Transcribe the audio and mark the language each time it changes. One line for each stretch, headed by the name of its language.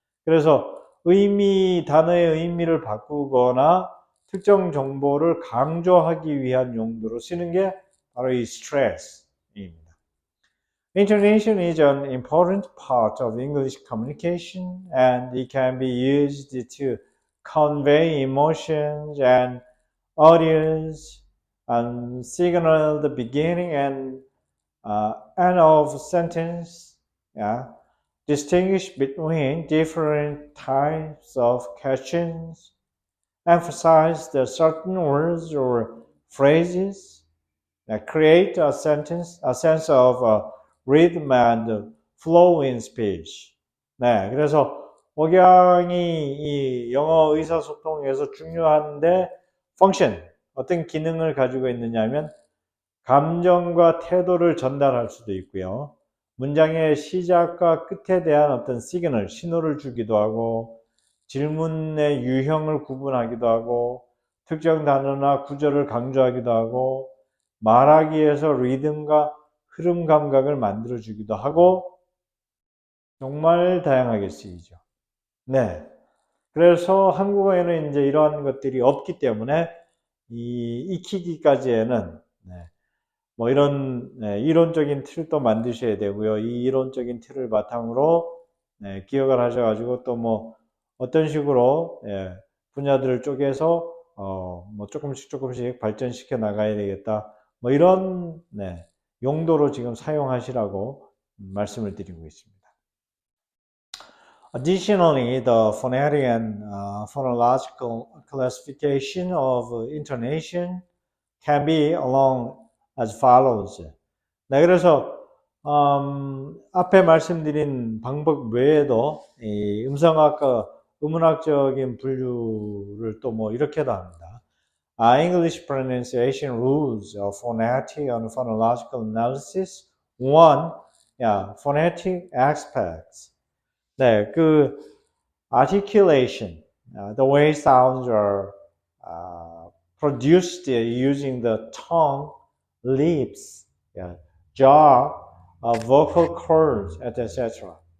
Korean: 그래서 단어의 의미를 바꾸거나 특정 정보를 강조하기 위한 용도로 쓰는 게 바로 이 스트레스입니다.
English: Intonation is an important part of English communication and it can be used to convey emotions and audience and signal the beginning and end of sentence. Yeah. Distinguish between different types of questions. Emphasize the certain words or phrases that create a sense of rhythm and flow in speech.
Korean: 네, 그래서 억양이 이 영어 의사소통에서 중요한데 function, 어떤 기능을 가지고 있느냐면 감정과 태도를 전달할 수도 있고요. 문장의 시작과 끝에 대한 어떤 시그널, 신호를 주기도 하고 질문의 유형을 구분하기도 하고 특정 단어나 구절을 강조하기도 하고 말하기에서 리듬과 흐름 감각을 만들어주기도 하고 정말 다양하게 쓰이죠. 네. 그래서 한국어에는 이제 이러한 것들이 없기 때문에 익히기까지에는 네, 뭐 이런 네, 이론적인 틀도 만드셔야 되고요. 이 이론적인 틀을 바탕으로 네, 기억을 하셔가지고 또 뭐 어떤 식으로 예, 분야들을 쪼개서 뭐 조금씩 발전시켜 나가야 되겠다. 뭐 이런 네, 용도로 지금 사용하시라고 말씀을 드리고 있습니다.
English: Additionally, the phonetic and phonological classification of intonation can be along as follows.
Korean: 네, 그래서 앞에 말씀드린 방법 외에도 이 음성학과 음운학적인 분류를 또 뭐 이렇게도 합니다.
English: English pronunciation rules of phonetic and phonological analysis. One, yeah, phonetic aspects. 네, articulation, the way sounds are produced using the tongue, lips, yeah, jaw, vocal cords, etc.